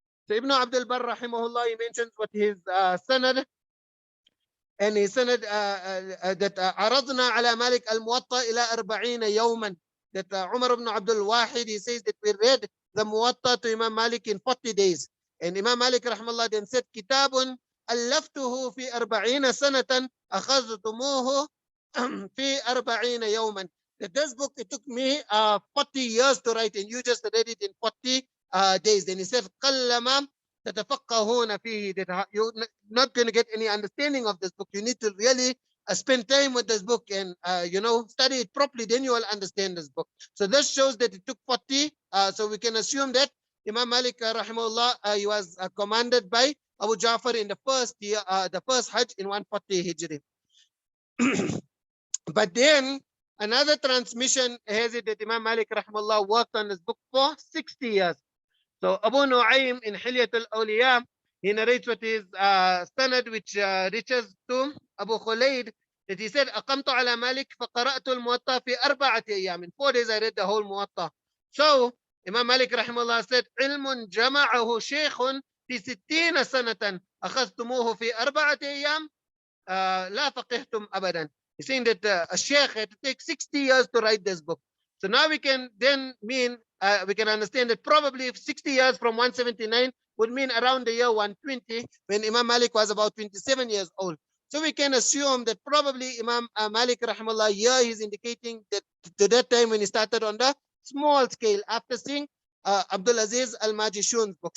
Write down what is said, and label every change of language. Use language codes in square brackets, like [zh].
[en] So Ibn Abdul Barr, rahimahullah, he mentions what his sanad, and he sanad that [ar] عرضنا على مالك الموطأ إلى 40 يوما. [en] That Umar ibn Abdul Wahid, he says that we read the Muwatta to Imam Malik in 40 days. And Imam Malik rahimahullah then said, [ar] كتاب ألفته في 40 سنة أخذتموه في 40 يوما. [en] That this book, it took me 40 years to write, and you just read it in 40 days. Then he said, [ar] قلما تتفقهون فيه. [en] That you're not going to get any understanding of this book. You need to really spend time with this book and study it properly, then you will understand this book. So this shows that it took 40. So we can assume that Imam Malik rahimahullah, he was commanded by Abu Ja'far in the first year, the first Hajj in 140 Hijri. But then another transmission has it that Imam Malik rahimahullah worked on this book for 60 years. So Abu Nu'aym in Hilyat al-Awliya, he narrates what his sanad which reaches to Abu Khulayd, that he said, [ar] أقمت على مالك فقرأت الموطأ في 4 أيام. [en] In 4 days I read the whole Muwatta. So Imam Malik rahimahullah said, [ar] علم جمعه شيخ في 60 سنة أخذتموه في 4 أيام لا فقهتم أبدا. [en] He's saying that a sheikh had to take 60 years to write this book. So now we can then mean, we can understand that probably 60 years from 179 would mean around the year 120, when Imam Malik was about 27 years old. So we can assume that probably Imam Malik rahimahullah here is indicating that to that time when he started on the small scale after seeing Abdul Aziz al-Majishun's book.